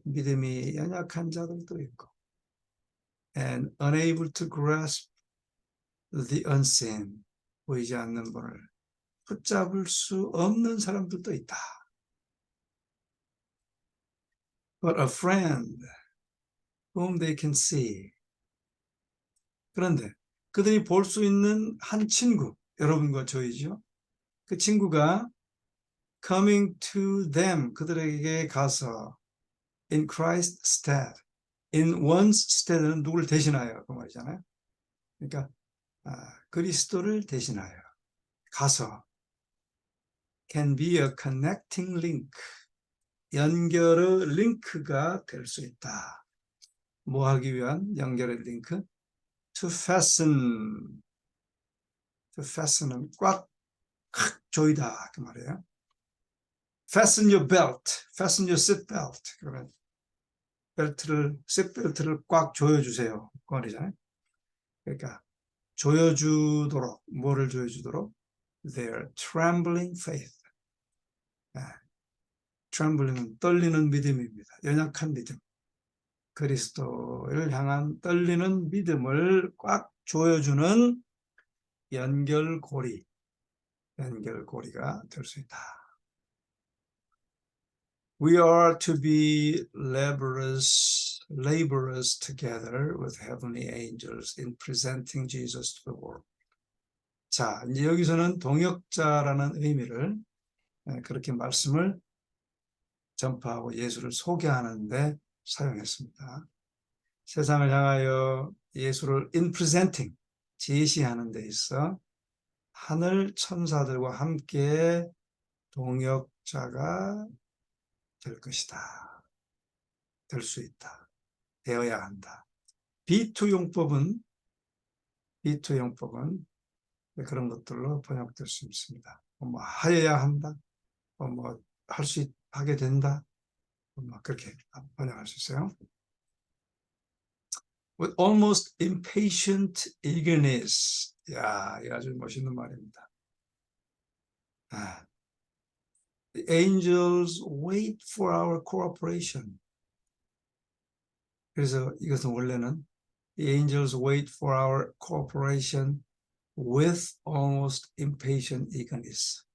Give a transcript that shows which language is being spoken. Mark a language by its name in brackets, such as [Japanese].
[Korean] 믿음이 연약한 자들도 있고, [English] and unable to grasp the unseen. [Korean] 보이지 않는 분을 붙잡을 수 없는 사람들도 있다. [English] But a friend whom they can see. [Korean] 그런데 그들이 볼 수 있는 한 친구, 여러분과 저희죠. 그 친구가 [English] coming to them, [Korean] 그들에게 가서 [English] in Christ's stead. in one's stead [Korean] 는 누구를 대신하여 그 말이잖아요. 그러니까 그리스도를 대신하여 가서 [English] can be a connecting link. [Korean] 연결의 링크가 될 수 있다. 뭐 하기 위한 연결의 링크? [English] To fasten. To fasten [Korean] 은 꽉 조이다 그 말이에요. [English] Fasten your belt. Fasten your seat belt. [Korean] 그러면 seat벨트를 꽉 조여주세요. 그 말이잖아요. 그러니까 조여주도록, 뭐를 조여주도록? [English] Their trembling faith. [Korean] trembling은 떨리는 믿음입니다. 연약한 믿음. 그리스도를 향한 떨리는 믿음을 꽉 조여주는 연결고리가 될 수 있다. [English] We are to be laborers together with heavenly angels in presenting Jesus to the world. [Korean] 자, 이제 여기서는 동역자라는 의미를 그렇게 말씀을 전파하고 예수를 소개하는데 사용했습니다. 세상을 향하여 예수를 [English] in presenting, [Korean] 제시하는 데 있어 하늘 천사들과 함께 동역자가 될 것이다. 될 수 있다. 되어야 한다. B2용법은 그런 것들로 번역될 수 있습니다. 뭐 하여야 한다, 뭐 할 수 하게 된다, 뭐 그렇게 번역할 수 있어요. [English] With almost impatient eagerness. [Korean] 야, 이 아주 멋있는 말입니다. [English] The angels wait for our cooperation. [Korean] 그래서 이것은 원래는 [English] The angels wait for our cooperation with almost impatient eagerness.